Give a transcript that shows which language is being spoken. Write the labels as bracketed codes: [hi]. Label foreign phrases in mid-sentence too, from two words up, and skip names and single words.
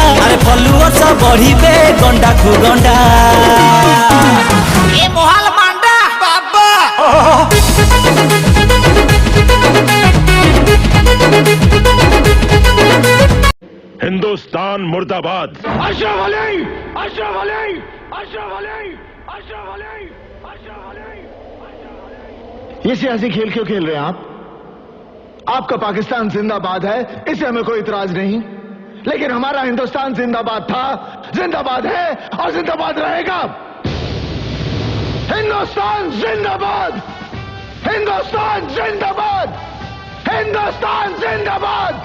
[hi] अरे फलुअर सब बढ़िबे गंडा खु गंडा ए मोहाल मांडा बाबा। हिंदुस्तान मुर्दाबाद। अशरफ अली, अशरफ अली, अशरफ अली, अशरफ अली, अशरफ अली। ये सियासी खेल क्यों खेल रहे हैं आप? आपका पाकिस्तान जिंदाबाद है, इसे हमें कोई इतराज नहीं, लेकिन हमारा हिंदुस्तान जिंदाबाद था, जिंदाबाद है और जिंदाबाद रहेगा। हिंदुस्तान जिंदाबाद, हिंदुस्तान जिंदाबाद, हिंदुस्तान जिंदाबाद,